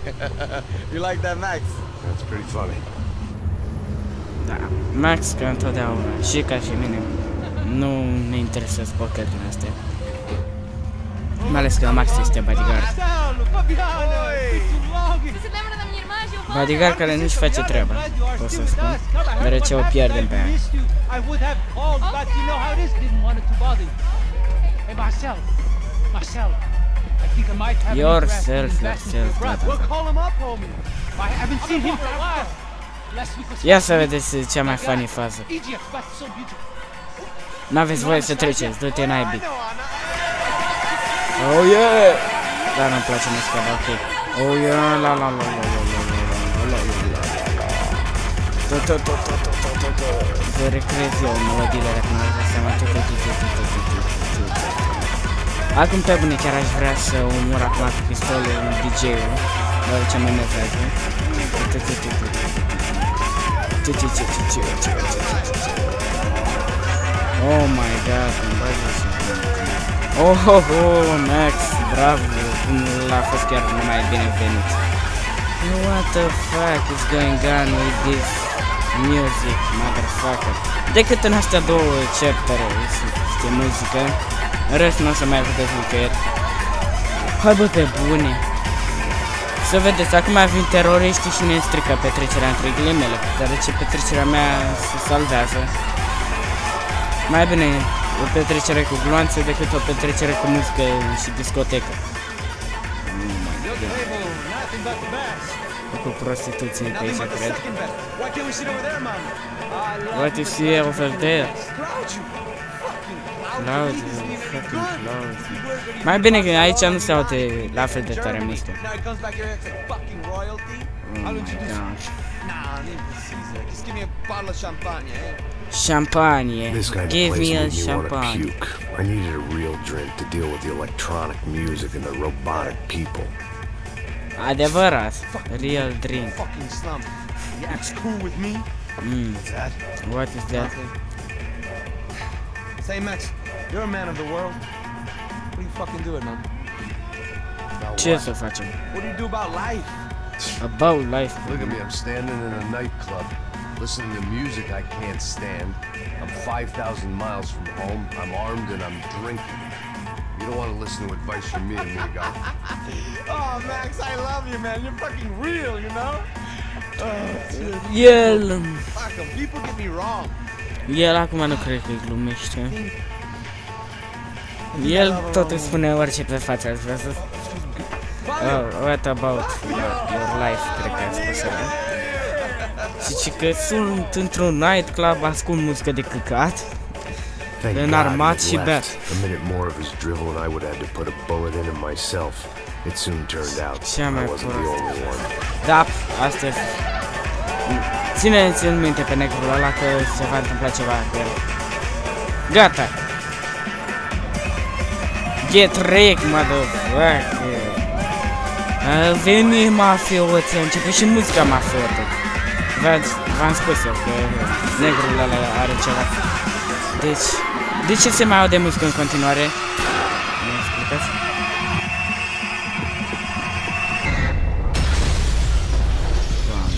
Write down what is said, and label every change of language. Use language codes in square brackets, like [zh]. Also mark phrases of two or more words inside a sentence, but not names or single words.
[en] You like that, Max? That's pretty funny. [ro] Da, Max ca întotdeauna, și ca și mine, nu ne interesează pochetele astea. Mai ales că Max este bodyguard. Bodyguard care nu-și face treaba, pot să spun, deoarece o pierdem pe aia. [en] I would have called, but you know how it is. Didn't want it to bother you. Hey, Marcel. I think I might have Yourself, brother. Well, call him up, homie. I haven't seen him for a while. Last week was [ro] Ia să vedeți cea mai funny fază. [en] Egypt, but so beautiful. [ro] N-aveți voie să treceți, du-te naibii. [en] Oh yeah! [ro] Dar nu-mi place muzica, dar ok. [en] Oh yeah, [ro] la la la la la la la la la la. Vă recrez eu melodiile, dacă nu vă seama. Acum pe bune chiar aș vrea să omor acum cu pistolul DJ-ul, deoarece mă enervează. [en] Oh my god, [ro] îmi bagi așa. Oh, Max, bravo, l-a fost chiar numai binevenit. [en] What the fuck is going on with this music, motherfucker? [ro] Decât în astea două chaptere este muzică, în rest nu o să mai vedeți nicăieri. Hai bă, pe bune! Să vedeți, acum vin teroriștii și ne strică petrecerea între ghilimele, deoarece petrecerea mea se salvează. Mai bine o petrecere cu gloanțe decât o petrecere cu muzică și discotecă. Cu prostituție pe aici, cred. [en] Why can't we sit over there, man? What you see over there? Loud, Fucking loud. [ro] Mai bine că aici nu se aude la fel de tare mișto. [en] Now he comes back here and acts like fucking royalty. Oh my gosh. Nah, need to Caesar. Just give me a bottle of champagne, eh? Champagne. This kind of Give place me a made me want to champagne. puke. I needed a real drink to deal with the electronic music and the robotic people. Adevărat. Real drink. Fucking slump. He acts cool with me. What's that? What is that? Say, Max, you're a man of the world. What are you fucking doing, man? [ro] Ce să facem? [en] What do you do about life? About life. Look at me, I'm standing in a nightclub, listening to music I can't stand. I'm 5,000 miles from home, I'm armed and I'm drinking. You don't want to listen to advice from me, amigo. Oh, Max, I love you, man. You're fucking real, you know? [ro] El... [en] Fuck 'em. People get me wrong. [ro] El acum nu cred că glumește. El tot îi spune orice pe față, ați văzut? [en] Oh, what about your life, [ro] cred că a spus ăla. Zice că sunt într-un nightclub, ascult muzică de căcat, înarmat și beat. [en] A minute more of his drivel and I would have to put a bullet in him myself. It soon turned out I wasn't the only one. [ro] Da, asta e. Țineți în minte pe negrul ăla că se va întâmpla ceva cu el. Gata! [en] Get wrecked, motherfucker! [ro] A venit mafioții, a început și muzica mafiotă. V-am spus eu că negrul ăla are ceva. Deci, de ce se mai aude muzică în continuare? Nu explicați? Doamne.